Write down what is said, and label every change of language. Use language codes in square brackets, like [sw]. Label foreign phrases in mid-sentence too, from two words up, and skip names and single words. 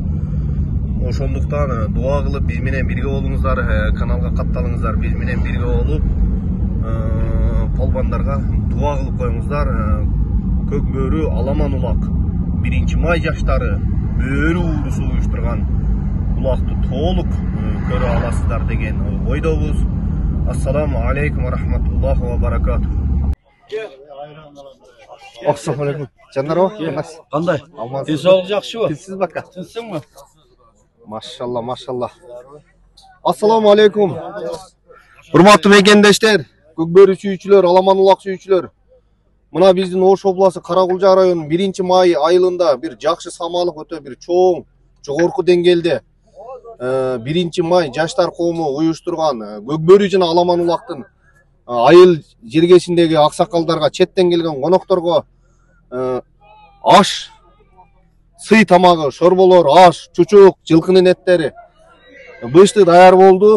[ky] Ошондуктан дуа кылып биз менен бирге болуңуздар, каналга катталыңыздар, биз менен бирге болуп полбандарга дуа кылып коюңуздар. Көкбөрү аламан улак 1-май жаштары бөрү уурусу уюштурган улакты толук көрө аласыздар деген ойдобуз. [ar] السلام عليكم ورحمة الله وبركاته. السلام عليكم. [ky] Жандарбы? Кандай? Денсаулык жакшыбы? Сиз бака. Тынчсыңбы? [ar] ما شاء الله، ما شاء الله. السلام عليكم. [ky] Урматтуу мекендештер, көкбөрү сүйүүчүлөр, аламан улак сүйүүчүлөр. Мына биздин Ош областы Каракулжа районунун 1-май айылында бир жакшы самалык өтө бир чоң, жогорку деңгээлде 1-май жаштар коому уюштурган көкбөрү жана аламан улактын айыл жергесиндеги аксакалдарга, четтен келген конокторго аш, сый тамагы, шорболор, аш, чучук, жылкынын эттери бышты даяр болду.